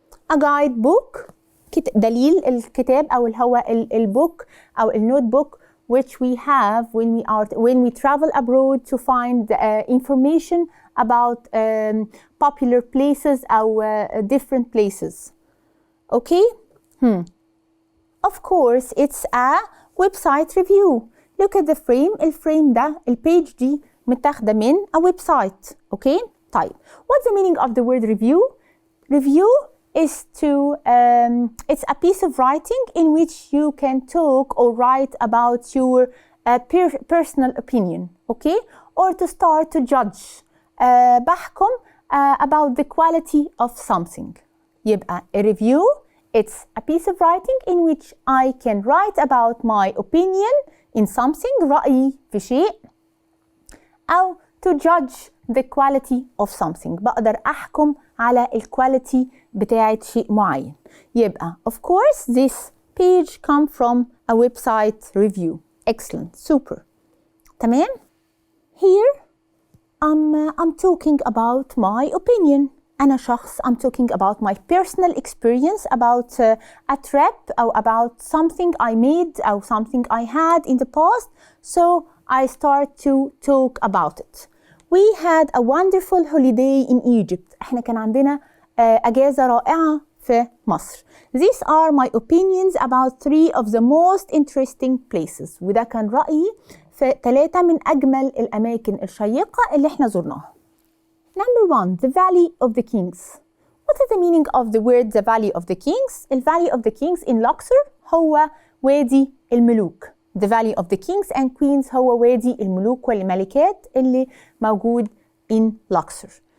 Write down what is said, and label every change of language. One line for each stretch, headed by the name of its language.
English: A guidebook,
Arabic: دليل الكتاب أو هو البوك أو النوتبوك
English: which we have when we travel abroad to find information about popular places أو different places. Okay? Of course, it's a website review. Look at the frame.
Arabic: الفريم ده, البيج دي متاخدة من
English: a website. Okay?
Arabic: طيب.
English: What's the meaning of the word review? Review is it's a piece of writing in which you can talk or write about your personal opinion. Okay? Or to start to judge. بحكم about the quality of something. يبقى a review, it's a piece of writing in which I can write about my opinion in something,
Arabic: رأيي في شيء,
English: أو to judge the quality of something.
Arabic: بقدر أحكم على الكواليتي بتاعت شيء معين.
English: يبقى of course this page come from a website review. Excellent, super.
Arabic: تمام?
English: Here I'm talking about my opinion.
Arabic: أنا شخص,
English: I'm talking about my personal experience about a trip أو about something I made أو something I had in the past. So I start to talk about it. We had a wonderful holiday in Egypt.
Arabic: احنا كان عندنا أجازة رائعة في مصر.
English: These are my opinions about 3 of the most interesting places.
Arabic: وده كان رأيي في 3 من أجمل الأماكن الشيقة اللي احنا زرناها.
English: Number 1, the Valley of the Kings. What is the meaning of the word the Valley of the Kings? The Valley of the Kings in Luxor
Arabic: هو وادي الملوك.
English: The Valley of the Kings and Queens
Arabic: هو وادي الملوك والملكات اللي موجود
English: in Luxor.